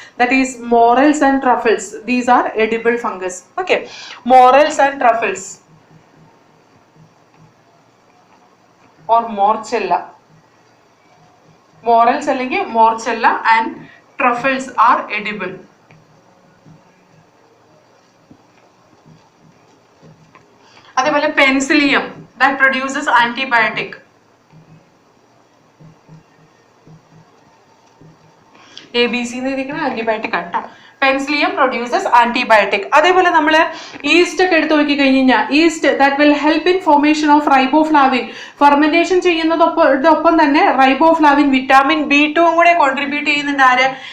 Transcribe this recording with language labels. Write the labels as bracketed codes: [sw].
[en] That is morels and truffles. These are edible fungus. Morels and truffles or morchella. Morels [ml] അല്ലെങ്കിൽ [en] morchella and truffles are edible. [ml] അതേപോലെ [en] Penicillium that produces antibiotic. [ml] ABC എന്ന് എഴുതിയിരിക്കുന്ന antibiotic ആണ് കേട്ടോ. [en] Penicillium produces antibiotic. [ml] അതേപോലെ നമ്മൾ east ഒക്കെ എടുത്ത് നോക്കി കഴിഞ്ഞാൽ [en] Yeast that will help in formation of riboflavin. [ml] Fermentation ചെയ്യുന്നതോടൊപ്പം തന്നെ റൈബോഫ്ലാവിൻ വിറ്റാമിൻ B2 കൂടെ കോൺട്രിബ്യൂട്ട് ചെയ്യുന്നുണ്ട്. ആര്?